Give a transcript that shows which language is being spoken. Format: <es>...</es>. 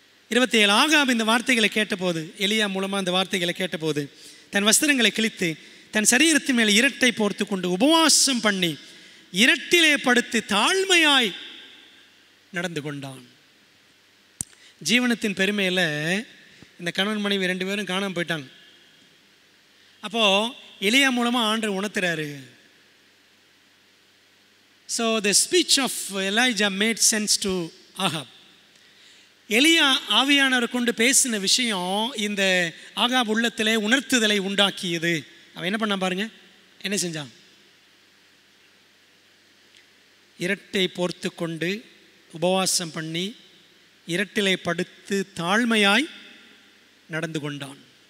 <ta>27 Ahab இந்த வார்த்தைகளை கேட்டபோது, எலியா மூலமாக இந்த வார்த்தைகளை கேட்டபோது, தன் வஸ்திரங்களை கிழித்து தன் சரீரத்தின் மேலே இரட்டை போர்த்து கொண்டு உபவாசம் பண்ணி இரட்டிலே படுத்து தாழ்மையாய் நடந்து கொண்டான். ஜீவனத்தின் பெருமையில் இந்த கணவன் மனைவி 2 பேரும் காணாமல் போயிட்டாங்க. அப்போது எலியா மூலமாக ஆண்டவர் உணர்த்துறாரு.</ta> <en>So the speech of Elijah made sense to Ahab.</en> <ta>எலியா ஆவியானவரை கொண்டு பேசின விஷயம் இந்த ஆகாப் உள்ளத்திலே உணர்த்துதலை உண்டாக்கியது. அவன் என்ன பண்ணான் பாருங்க, என்ன செஞ்சான்? இரட்டை போர்த்து கொண்டு உபவாசம் பண்ணி இரட்டிலை படுத்து தாழ்மையாய் நடந்து கொண்டான்.</ta>